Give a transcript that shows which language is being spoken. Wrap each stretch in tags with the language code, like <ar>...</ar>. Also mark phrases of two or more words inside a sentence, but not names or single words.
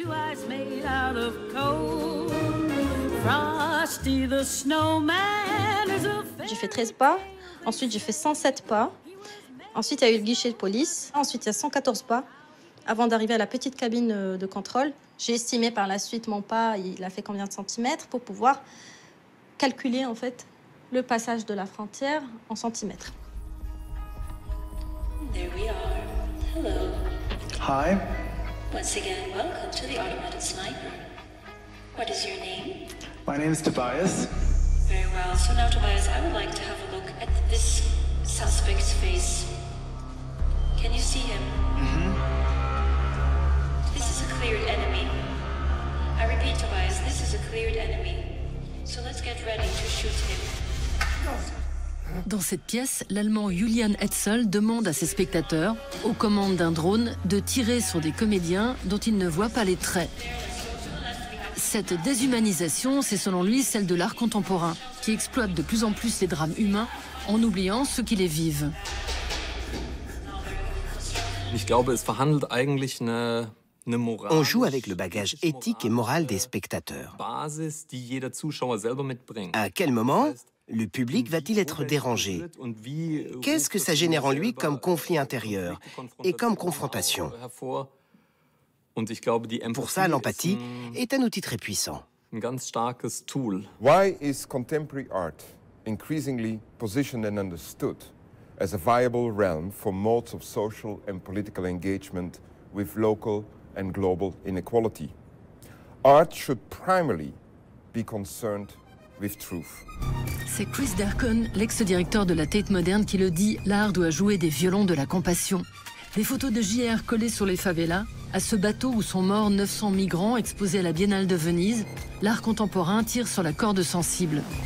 <fr>J'ai fait 13 pas, ensuite j'ai fait 107 pas. Ensuite, il y a eu le guichet de police. Ensuite, il y a 114 pas avant d'arriver à la petite cabine de contrôle. J'ai estimé par la suite mon pas, il a fait combien de centimètres pour pouvoir calculer en fait le passage de la frontière en centimètres.</fr> <en>There we are. Hello. Hi. Once again, welcome to the Automated Sniper. What is your name? My name is Tobias. Very well. So now, Tobias, I would like to have a look at this suspect's face. Can you see him? Mm-hmm. This is a cleared enemy. I repeat, Tobias, this is a cleared enemy. So let's get ready to shoot him.</en> <fr>Dans cette pièce, l'Allemand Julian Hetzel demande à ses spectateurs, aux commandes d'un drone, de tirer sur des comédiens dont ils ne voient pas les traits. Cette déshumanisation, c'est selon lui celle de l'art contemporain, qui exploite de plus en plus les drames humains en oubliant ceux qui les vivent.</fr> <de>Ich glaube, es verhandelt eigentlich eine</de> <fr>On joue avec le bagage éthique et moral des spectateurs. À quel moment le public va-t-il être dérangé? Qu'est-ce que ça génère en lui comme conflit intérieur et comme confrontation? Pour ça, l'empathie est un outil très puissant.</fr> <en>Why is contemporary art increasingly positioned and understood as a viable realm for modes of social and political engagement with local and global inequality? Art should primarily be concerned with truth.</en> <fr>C'est Chris Dercon, l'ex-directeur de la Tate Moderne, qui le dit, l'art doit jouer des violons de la compassion. Des photos de JR collées sur les favelas, à ce bateau où sont morts 900 migrants exposés à la Biennale de Venise, l'art contemporain tire sur la corde sensible.</fr>